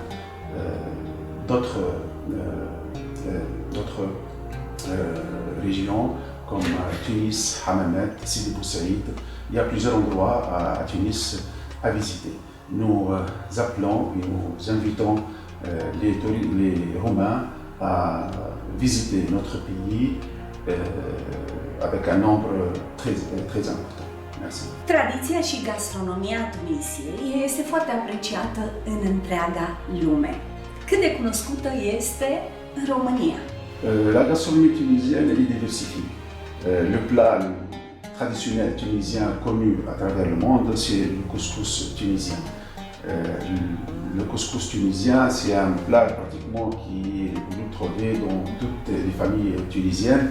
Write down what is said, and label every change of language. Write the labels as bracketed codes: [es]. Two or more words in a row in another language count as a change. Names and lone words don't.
[fr] D'autres régions comme Tunis, Hammamet, Sidi Bou Saïd, il y a plusieurs endroits à Tunis à visiter. Nous appelons et nous invitons les Roumains à visiter notre pays avec un nombre très important. Merci. [ro] Tradiția și gastronomia Tunisiei este foarte apreciată în întreaga lume. Cât de cunoscută este în România? [fr] La gastronomie tunisienne est diversifiée. Le plat traditionnel tunisien connu à travers le monde, c'est le couscous tunisien. Le couscous tunisien, c'est un plat pratiquement qui est retrouvé dans toutes les familles tunisiennes.